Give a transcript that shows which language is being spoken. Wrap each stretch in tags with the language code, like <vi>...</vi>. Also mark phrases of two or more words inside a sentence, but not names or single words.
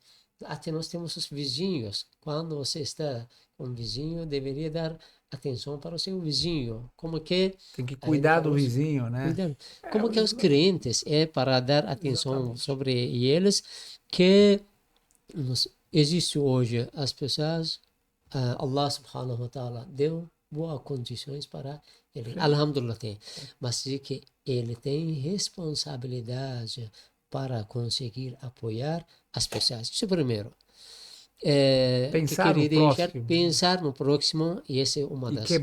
<pt>Até nós temos os vizinhos. Quando você está com um vizinho, deveria dar atenção para o seu vizinho. Como que Tem que cuidar do falou, vizinho, né? como que os crentes para dar atenção sobre eles, que existe hoje as pessoas,</pt> <ar>الله سبحانه وتعالى</ar> <pt>deu boas condições para ele. Alhamdulillah tem. Mas que ele tem responsabilidade para conseguir apoiar as pessoas. Isso primeiro. Pensar que no próximo. Pensar no próximo, e essa é uma</pt>